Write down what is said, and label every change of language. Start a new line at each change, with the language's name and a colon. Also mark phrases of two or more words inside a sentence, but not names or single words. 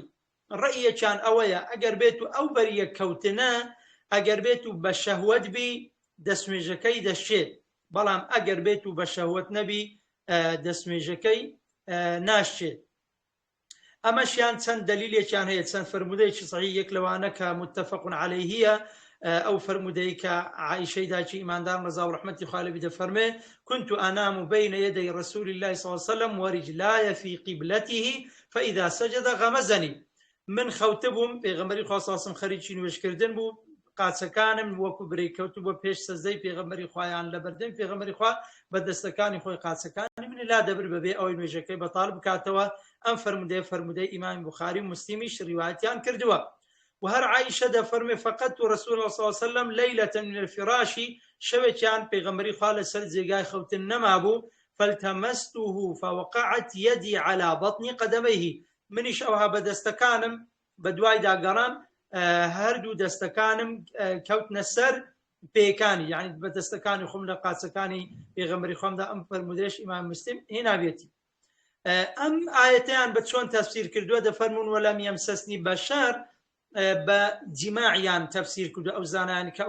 Central Kurdish: ڕەیەکیان ئەوەیە ئەگەر بێت و ئەو بەریەک کەوتنە ئەگەر بێت و بە شەهوەت بی دەستنوێژەکەی دەشێت، بەڵام ئەگەر بێت و بە شەهوەت نەبی دەستنوێژەکەی ناشێت. ئەمەشیان چەند دەلیلێکیان هەیە، چەند فەرمودەیەکی صحیح، یەک لەوانە کە
Arabic: متفق عەلەیهیە،
Central Kurdish: ئەو فەرمودەی کە عائیشەی داچی ئیماندار ڕەزا و ڕەحمەتی خوای لێ بێ دەفەرمێ
Arabic: كنت أنام بين يدي رسول الله صلى الله عليه وسلم ورجلاي في قبلته فإذا سجد غمزني.
Central Kurdish: من خەوتبووم پێغەمبەری خوا
Arabic: صلی الله علیه و سلم
Central Kurdish: خەریکی نوێژکردن بوو، قاچەکانم وەکو برێککەوت بۆ پێش سەجدەی پێغەمبەری خوایان لە بەردەمی پێغەمبەری خوا بە دەستەکانی خۆی قاچەکانی من لا دەبر بەبێ ئەوەی نوێژەکەی بەتاڵ بکاتەوە. ئەم فەرمودەی ئیمامی بوخاری و مسلیمیش ڕیوایەتیان کردووە. وهر عائشة دەفەرمێ
Arabic: فقدت رسول الله صلى الله عليه وسلم ليلة من الفراش،
Central Kurdish: شەوێکیان پێغەمبەری خوا لەسەر جێگای خەوتن نەمابوو،
Arabic: فالتمسته فوقعت يدي على بطن قدميه،
Central Kurdish: منیش ئەوها بە دەستەکانم بە دوای داگەڕام، هەردوو دەستەکانم کەوتنە سەر پێکانی یعنی بەدەستەکانی خۆم لە قاچەکانی پێغەمبەری خۆمدا ئەم فەرمودەیەش ئیمام مسلم هێنابێتی. ئەم ئاەتیان بە چۆن تەفسیر کردووە دەفەرمون
Arabic: وەلەم یەمسەسنی بەشەر
Central Kurdish: بە جیماعیان تەفسیر کردو ئەو زانایانی کە ئەو